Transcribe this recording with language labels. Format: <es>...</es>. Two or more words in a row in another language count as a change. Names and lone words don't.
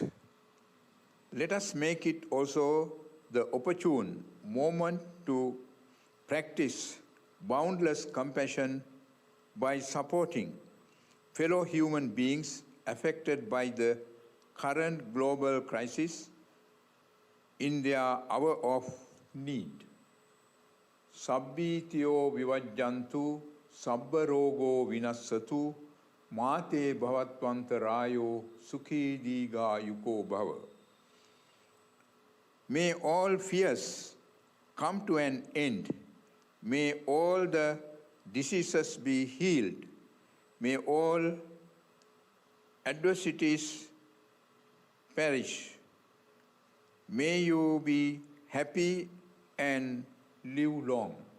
<en>Let us make it also the opportune moment to practice boundless compassion by supporting fellow human beings affected by the current global crisis in their hour of need.</en> <pi>Sabbitiyo vivajjantu, sabbarogo vinassatu, mate bhavatvantarayo, sukhi diga yuko bhava.</pi> <en>May all fears come to an end. May all the diseases be healed. May all adversities perish. May you be happy and live long.</en>